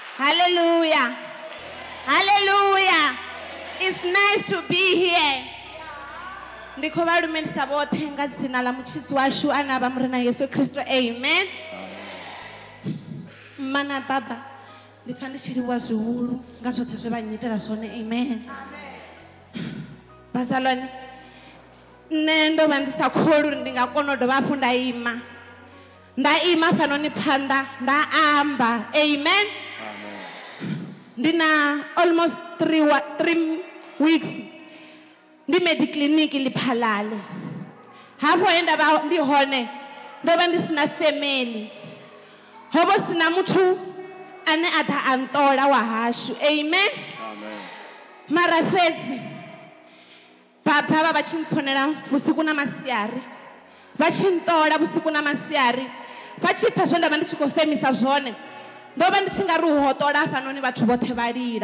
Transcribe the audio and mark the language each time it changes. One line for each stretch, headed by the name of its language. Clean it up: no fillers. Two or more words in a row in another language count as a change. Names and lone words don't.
English: Hallelujah. Hallelujah. It's nice to be here.
Venda: Ndiko varumendisa vothe nga dzina la muchisi washu ana va muri na Yesu Kristo. Amen. Mana baba ndi pfa ndi tshi livhuwa zwihulu nga zwoṱhe zwe vha nnyitela zwone. Amen. Bazalwane, nṋe ndo vha ndi sa kholi uri ndi nga kona u dovha hafhu nda ima fhanoni phanḓa nda amba. Amen. Ndi na
English: almost 3 weeks
Venda: ndi mediclinic Lephalale. Hafho he nda vha ndi hone ndo vha ndi sina family, ho vha sina muthu ane a ḓa a nṱola wa hashu. Amen. Mara fhedzi baba vha tshi mpfonela vhusiku na masiari, vha tshi nṱola vhusiku na masiari, vha tshi pfa zwe nda vha ndi tshi khou femisa zwone, ndo vha ndi tshi nga ri u hoṱola hafhanoni vhathu vhoṱhe vha lila.